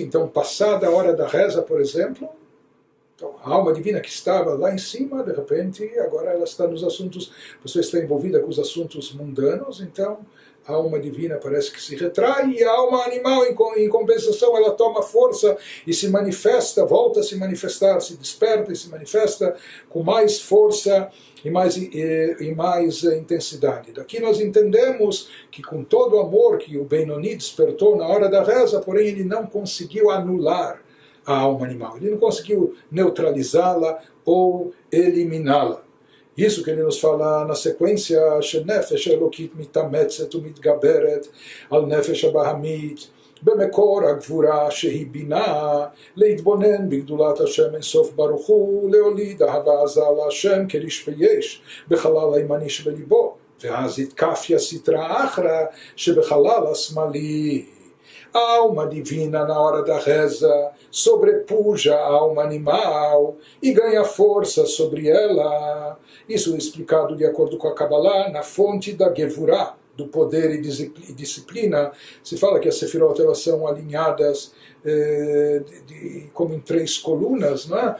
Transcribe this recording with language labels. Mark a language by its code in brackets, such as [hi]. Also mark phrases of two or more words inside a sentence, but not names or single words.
[pt] Então, passada a hora da reza, por exemplo, então, a alma divina que estava lá em cima, de repente, agora ela está nos assuntos, a pessoa está envolvida com os assuntos mundanos, então a alma divina parece que se retrai, e a alma animal, em compensação, ela toma força e se manifesta, volta a se manifestar, se desperta e se manifesta com mais força e mais intensidade. Daqui nós entendemos que, com todo o amor que o Benoni despertou na hora da reza, porém ele não conseguiu anular a alma animal, ele não conseguiu neutralizá-la ou eliminá-la. Isso que ele nos fala na sequência, [he] שנפש אלקית מתאמצת ומתגברת על נפש הבהמית במקור הגבורה שהיא בינה להתבונן בגדולת השם אינסוף ברוך הוא, להוליד אהבה עזה להשם כרשפי יש בחלל הימני שבליבו, ואז התקפיה סטרא אחרא שבחלל השמאלי. [pt] A alma divina, na hora da reza, sobrepuja a alma animal e ganha força sobre ela. Isso é explicado de acordo com a Kabbalah na fonte da Gevurah, do poder e disciplina. Se fala que as Sefirot elas são alinhadas como em três colunas, não é?